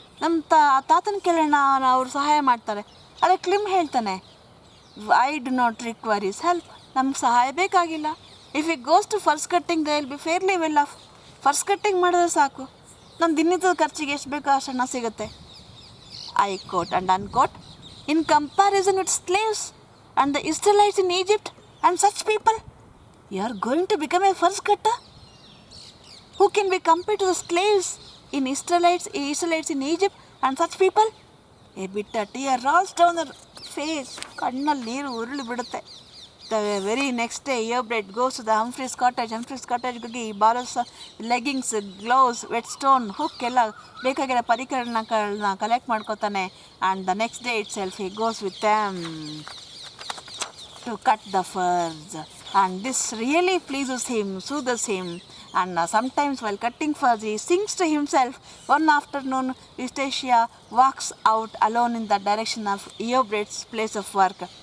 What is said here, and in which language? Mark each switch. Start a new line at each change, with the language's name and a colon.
Kannada: ನಮ್ಮ ತಾತನ ಕೇಳೋಣ, ಅವ್ರು ಸಹಾಯ ಮಾಡ್ತಾರೆ. ಅದೇ ಕ್ಲಿಮ್ ಹೇಳ್ತಾನೆ,
English: I do not require his help.
Kannada: ನಮ್ಗೆ ಸಹಾಯ ಬೇಕಾಗಿಲ್ಲ.
English: If it goes to furs cutting they will be fairly well off.
Kannada: First cutting ಮಾಡಿದ್ರೆ ಸಾಕು, ನಮ್ಮ ದಿನದ ಖರ್ಚಿಗೆ ಎಷ್ಟು ಬೇಕೋ ಅಷ್ಟು ಹಣ ಸಿಗುತ್ತೆ.
English: I quote and unquote, in comparison with slaves and the Israelites in Egypt and such people, you are going to become a first cutter? Who can be compared to the slaves in Israelites in Egypt and such people? A bitter tear rolls down her face.
Kannada: ಕಣ್ಣಲ್ಲಿ ನೀರು ಉರುಳಿ ಬಿಡುತ್ತೆ.
English: The very next day, Eobred goes to the Humphrey's cottage.
Kannada: Humphrey's cottage ಹೋಗಿ ಈ ಬಾರಸ್, leggings, gloves, vet stone, hook ಎಲ್ಲ ಬೇಕಾಗಿರೋ ಪರಿಕರಗಳನ್ನ collect ಮಾಡ್ಕೋತಾನೆ.
English: And the next day itself he goes with them to cut the furs, and this really pleases him, soothes him. And sometimes while cutting furs, he sings to himself. One afternoon, Eustacia walks out alone in the direction of Eobred's place of work.